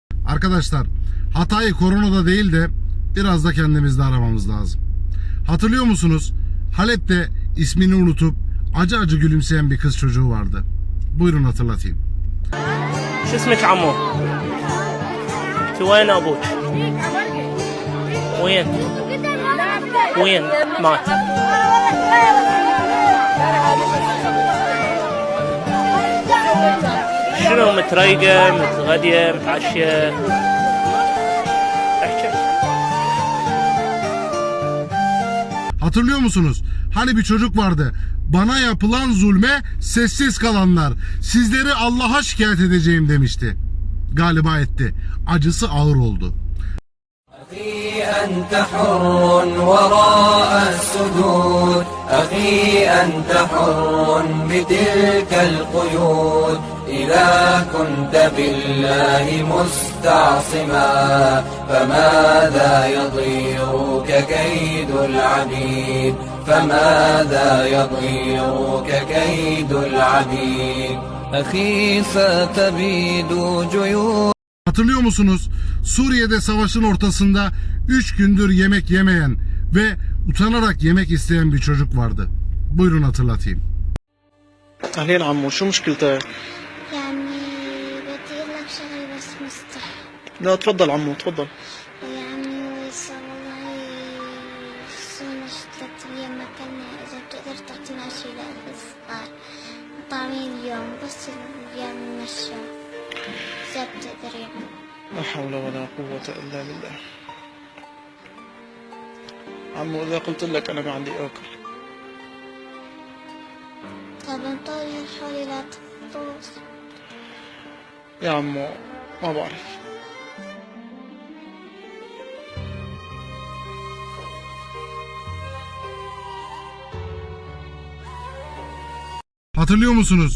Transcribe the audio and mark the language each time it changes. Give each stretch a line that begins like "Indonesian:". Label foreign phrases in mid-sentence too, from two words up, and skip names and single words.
Turkish: Arkadaşlar, hatayı koronada değil de biraz da kendimizde aramamız lazım. Hatırlıyor musunuz? Halep'te ismini unutup acı acı gülümseyen bir kız çocuğu vardı. Buyurun hatırlatayım.
Arabic: شو اسمك عمو؟ انت وين ابوك؟ وين؟ وين؟ مات. شنو متريقة متغدية متعشية؟ احكي.
Turkish: Hatırlıyor musunuz? Hani bir çocuk vardı. Bana yapılan zulme sessiz kalanlar. Sizleri Allah'a şikayet edeceğim demişti. Galiba etti. Acısı ağır oldu.
Arabic: أخي أنت حر وراء السدود أخي أنت حر بتلك القيود إذا كنت بالله مستعصما فماذا يضيرك كيد العبيد فماذا يضيرك كيد العبيد أخي ستبيد جيود.
Turkish: Hatırlıyor musunuz? Suriye'de savaşın ortasında 3 gündür yemek yemeyen ve utanarak yemek isteyen bir çocuk vardı. Buyurun hatırlatayım.
Arabic: أهلين عمو، شو مشكلتك؟ يعني بدي أقول لك شغلة بس مستحي. لا تفضل عمو تفضل. يعني والله صار 3 أيام ما كنا، إذا بتقدر تعطينا شي للصغار طعمين اليوم بس الأيام نمشى إذا بتقدر يعني. لا حول ولا قوة إلا بالله. عمو إذا قلت لك أنا ما عندي أكل. طب انطري حولي لا تطوس. يا عمو ما بعرف.
Turkish: Hatırlıyor musunuz?